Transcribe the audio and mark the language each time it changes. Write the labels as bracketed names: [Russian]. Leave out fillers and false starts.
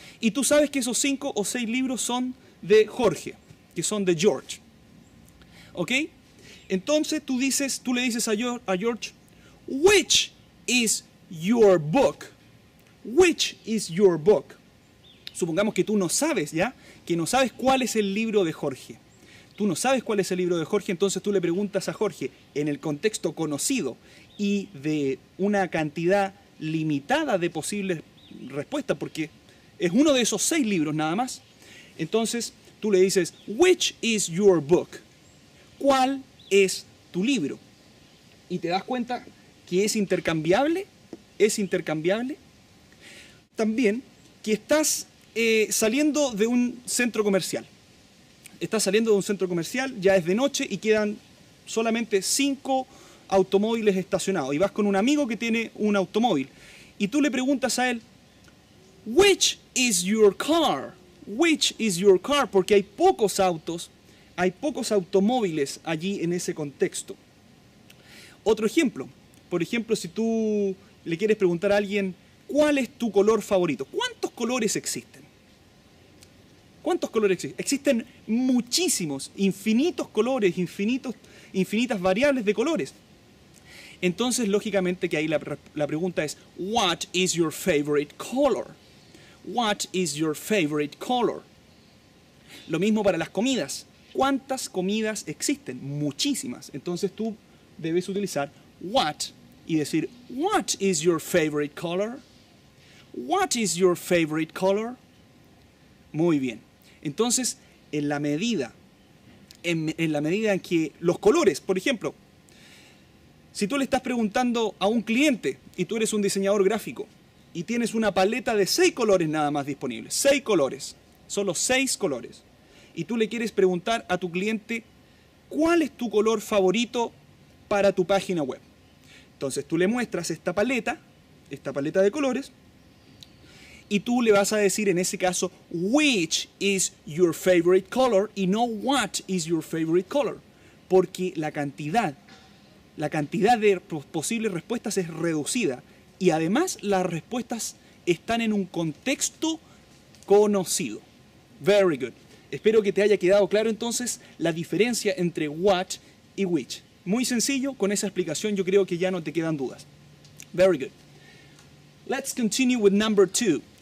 [Spanish] Y tú sabes que esos 5 o 6 libros son de Jorge, que son de George, ¿ok? Entonces tú le dices a George, [English] which is your book? Which is your book? [Spanish] Supongamos que tú no sabes, ¿ya? Que no sabes cuál es el libro de Jorge. Tú no sabes cuál es el libro de Jorge, entonces tú le preguntas a Jorge en el contexto conocido y de una cantidad limitada de posibles respuestas, porque es uno de esos 6 libros nada más. Entonces tú le dices, [English] which is your book? [Spanish] ¿Cuál es tu libro? Y te das cuenta que es intercambiable. Es intercambiable. También que estás saliendo de un centro comercial. Estás saliendo de un centro comercial, ya es de noche y quedan solamente 5 automóviles estacionados. Y vas con un amigo que tiene un automóvil. Y tú le preguntas a él, [English] which is your car? Which is your car? [Spanish] Porque hay pocos autos, hay pocos automóviles allí en ese contexto. Otro ejemplo. Por ejemplo, si tú le quieres preguntar a alguien, ¿cuál es tu color favorito? ¿Cuántos colores existen? ¿Cuántos colores existen? Existen muchísimos, infinitos colores, infinitas variables de colores. Entonces, lógicamente que ahí la pregunta es, [English] what is your favorite color? What is your favorite color? [Spanish] Lo mismo para las comidas. ¿Cuántas comidas existen? Muchísimas. Entonces tú debes utilizar what y decir, [English] what is your favorite color? What is your favorite color? [Spanish] Muy bien. Entonces, en la medida en que los colores, por ejemplo, si tú le estás preguntando a un cliente y tú eres un diseñador gráfico y tienes una paleta de 6 colores nada más disponibles, 6 colores, solo 6 colores, y tú le quieres preguntar a tu cliente cuál es tu color favorito para tu página web. Entonces tú le muestras esta paleta de colores, y tú le vas a decir en ese caso, [English] which is your favorite color, [Spanish] y no [English] what is your favorite color, [Spanish] porque la cantidad de posibles respuestas es reducida y además las respuestas están en un contexto conocido. [English] Very good. [Spanish] Espero que te haya quedado claro entonces la diferencia entre what y which. Muy sencillo, con esa explicación yo creo que ya no te quedan dudas. [English] Very good. Let's continue with number 2.